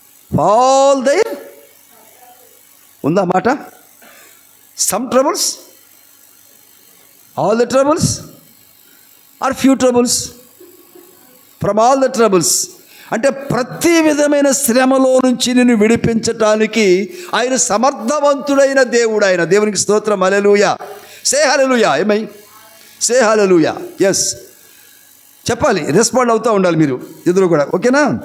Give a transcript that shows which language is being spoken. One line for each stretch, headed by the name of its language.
English: All their
Telugu: ఉందా మాట?
English: Some troubles, all the troubles, or few troubles? From all the troubles.
Telugu: అంటే ప్రతి విధమైన శ్రమలో నుంచి నిన్ను విడిపించటానికి ఆయన సమర్థవంతుడైన దేవుడు. ఆయన దేవునికి స్తోత్రం. హల్లెలూయా. సే హల్లెలూయా. ఏమై సే హల్లెలూయా. ఎస్ చెప్పాలి, రెస్పాండ్ అవుతూ ఉండాలి మీరు ఇద్దరు కూడా. ఓకేనా?